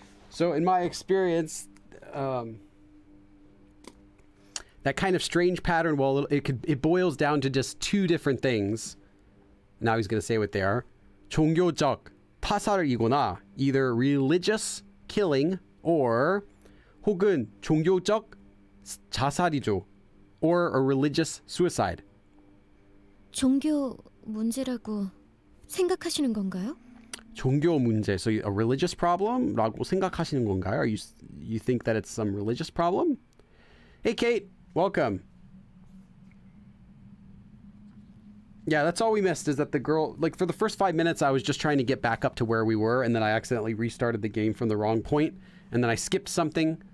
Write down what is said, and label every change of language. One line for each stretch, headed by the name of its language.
English: So in my experience, that kind of strange pattern, well, it boils down to just two different things. Now he's going to say what they are.
Korean: 종교적 타살이거나,
English: either religious killing or
Korean: 혹은 종교적 자살이죠,
English: or a religious suicide.
Korean: 종교 문제라고 생각하시는 건가요? 종교 문제,
English: so a religious problem
Korean: 라고 생각하시는 건가요?
English: You think that it's some religious problem? Hey Kate, welcome. Yeah, that's all we missed, is that the girl, like for the first 5 minutes I was just trying to get back up to where we were, and then I accidentally restarted the game from the wrong point, and then I skipped something.